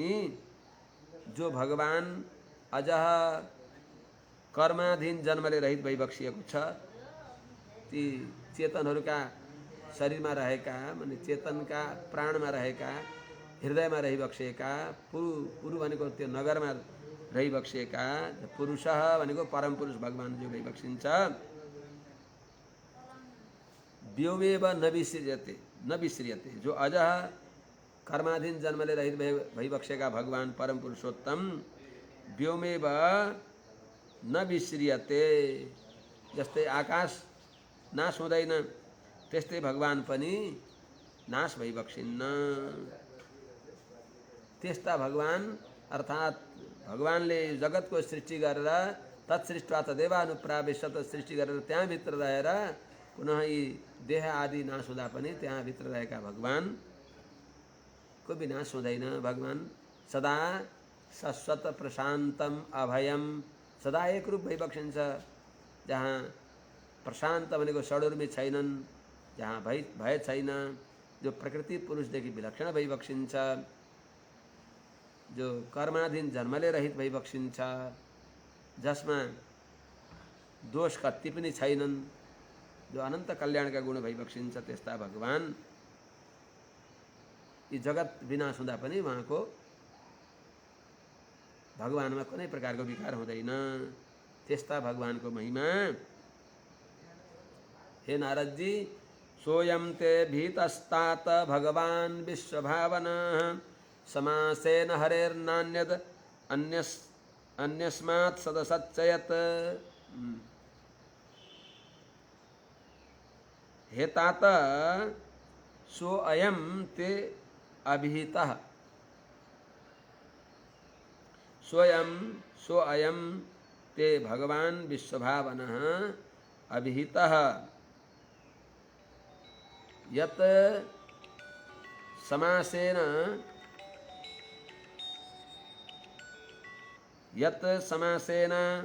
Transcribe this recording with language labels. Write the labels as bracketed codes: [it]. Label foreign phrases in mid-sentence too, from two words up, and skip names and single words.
[ne] जो भगवान अजह कर्माधीन जन्मले रहित भइबक्सिएको छ, ती चेतनहरूका शरीरमा रहेका माने चेतनका प्राणमा रहेका हृदयमा रहिबक्सिएका पुरु भनेको त्यो नगरमा रहिबक्सिएका पुरुषः भनेको परम पुरुष भगवान जो भइबक्सिन्छ। [sa] व्योमेव न विश्रियते [ne] जो अजह कर्माधीन जन्मले रहित भइबक्सिएका भगवान परम पुरुषोत्तम [sa] व्योमेव न विश्रियते। [ne] जस्तै आकाश नाश हुँदैन त्यस्तै भगवान पनि नाश भइबक्सिन्न। त्यस्ता भगवान अर्थात भगवानले जगतको सृष्टि गरेर [sa] तत्सृष्टवा तदेवानुप्राविश्य [ne] सृष्टि गरेर त्यहाँभित्र रहेर पुनः यी देह आदि नाश हुँदा पनि त्यहाँभित्र रहेका भगवानको विनाश हुँदैन। भगवान सदा [sa] शाश्वत प्रशान्तम अभयम [ne] सदा एक रूप भइबक्सिन्छ। जहाँ प्रशान्त भनेको षडुर्मी छैनन्, जहाँ भय छैन, जो प्रकृति पुरुषदेखि विलक्षण भइबक्सिन्छ, जो कर्माधीन जन्मले रहित भइबक्सिन्छ, जसमा दोष कति पनि छैनन्, जो अनन्त कल्याणका गुण भइबक्सिन्छ, त्यस्ता भगवान यी जगत विनाश हुँदा पनि उहाँको भगवानमा कुनै प्रकारको विकार हुँदैन। त्यस्ता भगवानको महिमा। हे नारदजी, [sa] सोयम ते भीतस्तात भगवान विश्वभावनः समासेन हरेर्नान्यद अन्यस्मात् सदसच्चयत्। हे तात, सो अयम ते अभिहितः, सो अयम ते भगवान विश्वभावनः अभिहितः यत् समासेन